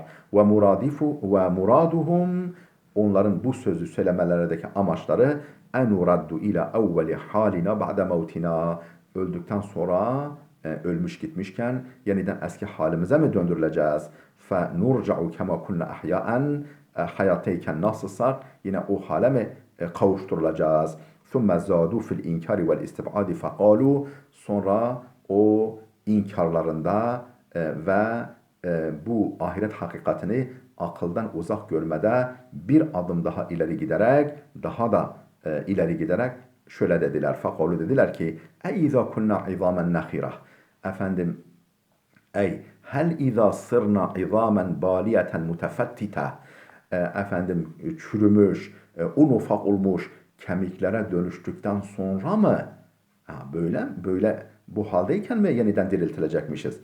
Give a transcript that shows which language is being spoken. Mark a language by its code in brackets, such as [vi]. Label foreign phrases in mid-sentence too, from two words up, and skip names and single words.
[ar] ومرادهم [tr] onların bu sözü söylemelerindeki amaçları [ar] أن نرد إلى أول حالنا بعد موتنا [tr] öldükten sonra ölmüş gitmişken yeniden eski halimize mi döndürüleceğiz? [ar] فنرجع كما كنا أحياء [tr] hayattayken nasılsak yine o hale mi kavuşturulacağız? [ar] ثُمَّ زَادُوا فِي الْاِنْكَارِ وَالْاِسْتِبْعَادِ فَقَالُوا [tr] sonra o inkarlarında ve bu ahiret hakikatini akıldan uzak görmede bir adım daha ileri giderek, daha da ileri giderek şöyle dediler. Fakalu dediler ki [ar] اَيْذَا كُنَّا عِظَامًا نَخِرَةً [tr] efendim [ar] أي هل إذا صرنا عظاما بالية متفتتة [tr] efendim çürümüş, un ufak olmuş kemiklere dönüştükten sonra mı böyle bu haldeyken mi yeniden diriltilecekmişiz?